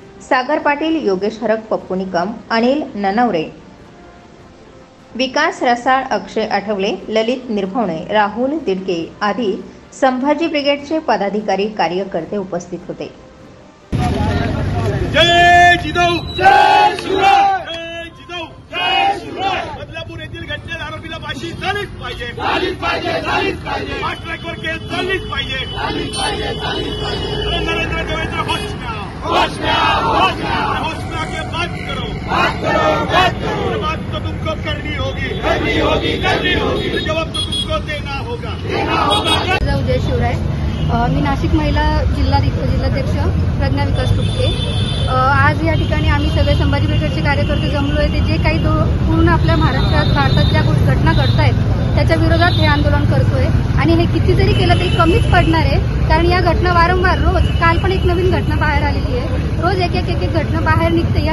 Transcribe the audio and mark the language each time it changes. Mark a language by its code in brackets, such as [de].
[mr] सागर पाटील, योगेश हरक, पप्पू निकम, अनिल ननवरे, विकास रसाळ, अक्षय आठवले, ललित निर्भवणे, राहुल दिडके आदी संभाजी ब्रिगेडचे पदाधिकारी कार्यकर्ते उपस्थित होते। जय जिजाऊ, जय शिवराय, जय जिजाऊ, जय शिवराय। बदलापूर येथील घटनेत आरोपीला फाशी झालीच पाहिजे, झालीच पाहिजे, झालीच पाहिजे। फास्ट ट्रॅकवर केस झालीच पाहिजे, झालीच पाहिजे, झालीच पाहिजे। [hi] Narendra Devendra Hoshana, Hoshana, Hoshana, Hoshana के बात करो, बात करो, बात करो। बात तो तुमको करनी होगी, करनी होगी, करनी होगी। जवाब तो तुमको देना होगा, देना होगा। [mr] जय शिवराय। मी नाशिक महिला जिल्हाध्यक्ष प्रज्ञा विकास ठुटके। आज या ठिकाणी आम्ही सगळे संभाजी ब्रिगेडचे कार्यकर्ते जमलो आहे। ते जे काही पूर्ण आपल्या भारतात ज्या घटना घडत आहेत त्याच्या विरोधात हे आंदोलन करतोय आणि हे किती जरी केलं तरी कमीच पडणार आहे, कारण या घटना वारंवार रोज, काल पण एक नवीन घटना बाहेर आलेली आहे, रोज एक एक घटना बाहेर निघते।